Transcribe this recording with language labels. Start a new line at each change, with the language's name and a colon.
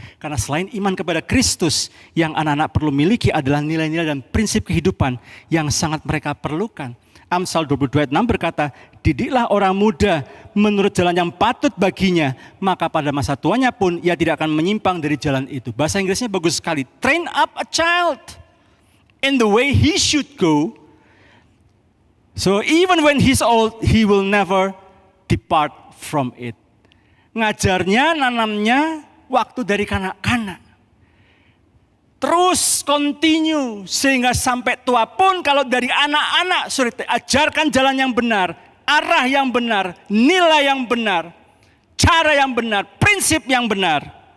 Indonesian: Karena selain iman kepada Kristus, yang anak-anak perlu miliki adalah nilai-nilai dan prinsip kehidupan yang sangat mereka perlukan. Amsal 22:6 berkata, didiklah orang muda menurut jalan yang patut baginya, maka pada masa tuanya pun ia tidak akan menyimpang dari jalan itu. Bahasa Inggrisnya bagus sekali.
English: Train up a child in the way he should go. So even when he's old, he will never depart from it.
Indonesian: Ngajarnya, nanamnya waktu dari kanak-kanak. Terus continue sehingga sampai tua pun kalau dari anak-anak sudah ajarkan jalan yang benar, arah yang benar, nilai yang benar, cara yang benar, prinsip yang benar.